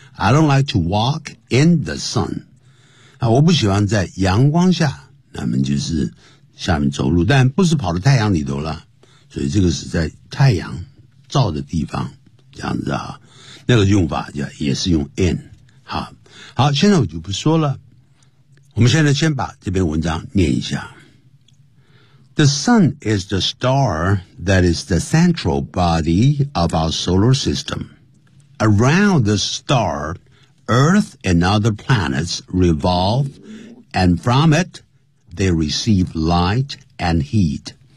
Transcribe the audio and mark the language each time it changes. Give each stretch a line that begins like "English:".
English: I don't like to walk in the sun.
Chinese: 我不喜欢在阳光下，那么就是下面走路，但不是跑到太阳里头了，所以这个是在太阳照的地方，这样子啊，那个用法就也是用 in。好好，现在我就不说了，我们现在先把这篇文章念一下。
English: The sun is the star that is the central body of our solar system. Around the starEarth and other planets revolve, and from it, they receive light and heat.